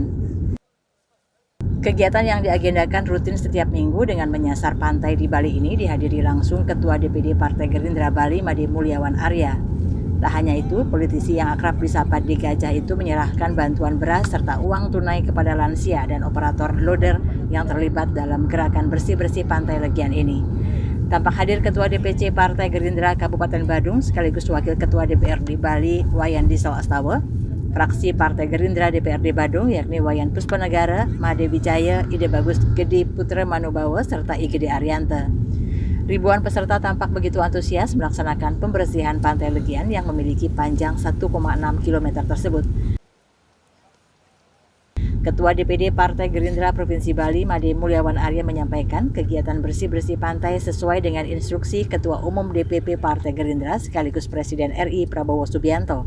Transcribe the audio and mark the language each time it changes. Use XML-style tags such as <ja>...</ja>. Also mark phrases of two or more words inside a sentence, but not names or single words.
<id>Kegiatan yang diagendakan rutin setiap minggu dengan menyasar pantai di Bali ini dihadiri langsung Ketua DPD Partai Gerindra Bali Made Mulyawan Arya. Tak hanya itu, politisi yang akrab disapa Di Gajah itu menyerahkan bantuan beras serta uang tunai kepada lansia dan operator loader yang terlibat dalam gerakan bersih-bersih Pantai Legian ini. Tampak hadir Ketua DPC Partai Gerindra Kabupaten Badung sekaligus Wakil Ketua DPRD Bali Wayan Diesel Astawa, fraksi Partai Gerindra DPRD Badung yakni Wayan Puspanegara, Made Wijaya, Ide Bagus Gede Putra Manubawa serta Igede Arianta. Ribuan peserta tampak begitu antusias melaksanakan pembersihan Pantai Legian yang memiliki panjang 1,6 km tersebut. Ketua DPD Partai Gerindra Provinsi Bali Made Mulyawan Arya menyampaikan kegiatan bersih-bersih pantai sesuai dengan instruksi Ketua Umum DPP Partai Gerindra sekaligus Presiden RI Prabowo Subianto.</id>